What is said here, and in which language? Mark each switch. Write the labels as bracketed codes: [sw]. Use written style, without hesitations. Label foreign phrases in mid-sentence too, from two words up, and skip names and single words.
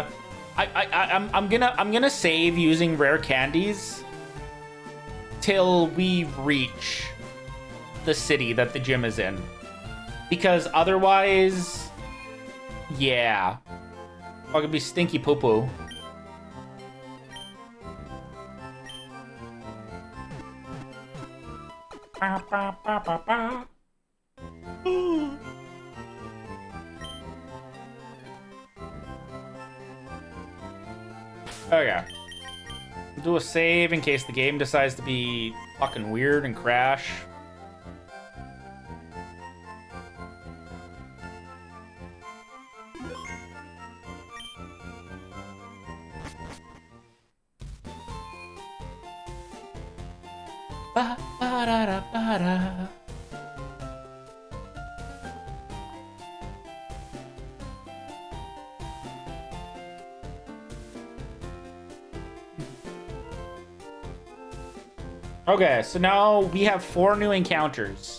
[en] I'm gonna save using rare candies till we reach the city that the gym is in. Because otherwise, yeah, I'm gonna be stinky poo poo. Ba, ba, ba, ba, ba. Okay. We'll do a save in case the game decides to be fucking weird and crash. Ba, ba, da, da, ba, da. Okay, so now we have 4 new encounters.